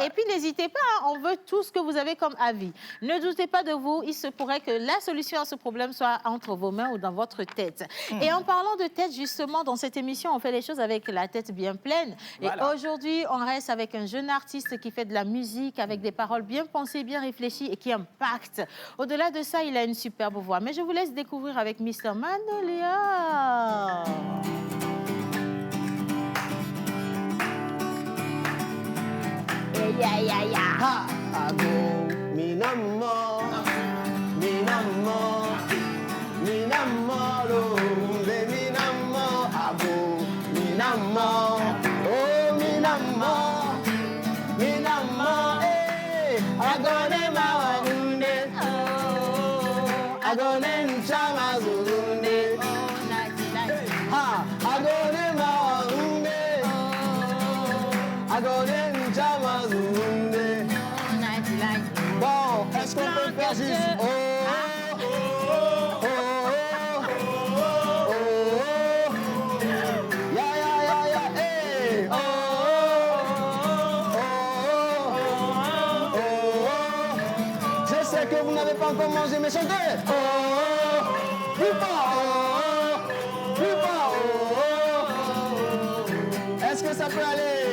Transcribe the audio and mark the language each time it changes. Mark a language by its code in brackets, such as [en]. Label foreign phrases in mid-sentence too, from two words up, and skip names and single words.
[fr] Et puis, n'hésitez pas, on veut tout ce que vous avez comme avis. Ne doutez pas de vous, il se pourrait que la solution à ce problème soit entre vos mains ou dans votre tête. Et en parlant de tête, justement, dans cette émission, on fait les choses avec la tête bien pleine. Voilà. Et aujourd'hui, on reste avec un jeune artiste qui fait de la musique avec des paroles bien pensées, bien réfléchies et qui impactent. Au-delà de ça, il a une superbe voix. Mais je vous laisse découvrir avec Mr. Manolia. Ha, ago, minamo, minamo, minamolo, minamo, ago, minamo, oh minamo, minamo, agone maunde, agone chamazunde, ha, agone maunde, agone bon, est-ce qu'on peut faire juste oh, oh, oh, oh, oh, oh, ya, ya, ya, ya, hey, oh, oh, oh, oh, oh, je sais que vous n'avez pas encore mangé, mais chantez, oh, oh, plus fort, oh, oh, plus fort, oh, oh, est-ce que ça peut aller?